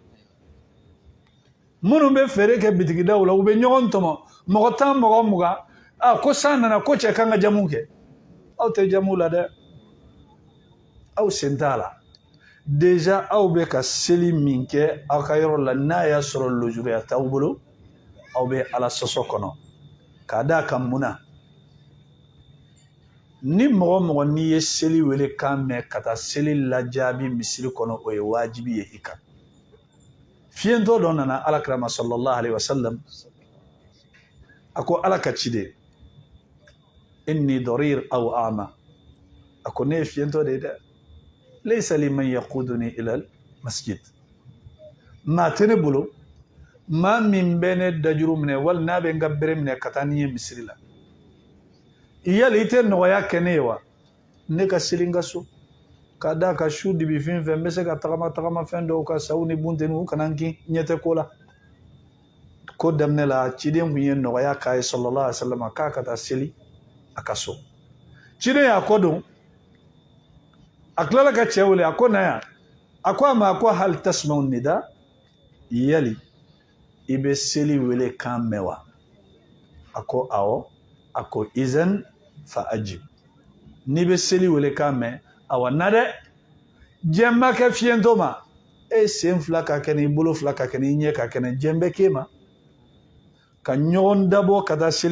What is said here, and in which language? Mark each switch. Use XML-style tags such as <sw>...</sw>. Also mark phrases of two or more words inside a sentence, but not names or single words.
<bm>minnu bɛ feere kɛ bitigidaw la u bɛ ɲɔgɔn tɔmɔ mɔgɔ 10 mɔgɔ 20 ko san nana ko cɛ kan ka jamu kɛ aw tɛ jamu la dɛ aw sen t'a la déjà aw bɛ ka seli min kɛ aw ka yɔrɔ la n'a y'a sɔrɔ lujuraya t'aw bolo aw bɛ ala sɔsɔ kɔnɔ k'a d'a kan mun na ni mɔgɔ mɔgɔ n'i ye seli wele kan mɛn ka taa seli lajaabi misiri kɔnɔ o ye wajibi ye i kan fiyentɔ dɔ nana alakira ma</bm> <ar>صلى الله عليه وسلم</ar> <bm>a ko ala ka ciden</bm> <ar>إني ضرير</ar> <bm>aw ama a ko ne ye fiyentɔ de ye dɛ</bm> <ar>ليس لي من يقودني إلى مسجد</ar> <bm>maa tɛ ne bolo maa min bɛ ne dajuru minɛ wali n'a bɛ n ka bere minɛ ka taa ni ye misiri la yali i tɛ nɔgɔya kɛ ne ye wa ne ka seli n ka so k'a d'a ka su dibi fɛn fɛn n bɛ se ka tagama fɛn dɔw ka saw ni bunteni u kana n kin ɲɛ tɛ ko la ko daminɛ la ciden kun ye nɔgɔya k'a ye</bm> <ar>صلى الله عليه وسلم</ar> <bm>k'a ka taa seli a ka so ciden y'a kɔ don a tilala ka cɛ wele a ko na yan a ko a ma a ko</bm> <ar>هل تسمع النداء</ar> <bm>yali i bɛ seli wele kan mɛn wa a ko awɔ a ko</bm> <ar>إذن فأجب</ar> <bm>n'i bɛ seli wele kan mɛn awa na dɛ diɲɛ ma kɛ fiyentɔ ma e sen 2 ka kɛnɛ i bolo 2 ka kɛnɛ i ɲɛ ka kɛnɛ diɲɛ bɛ k'e ma ka ɲɔgɔn dabɔ ka taa seli</bm>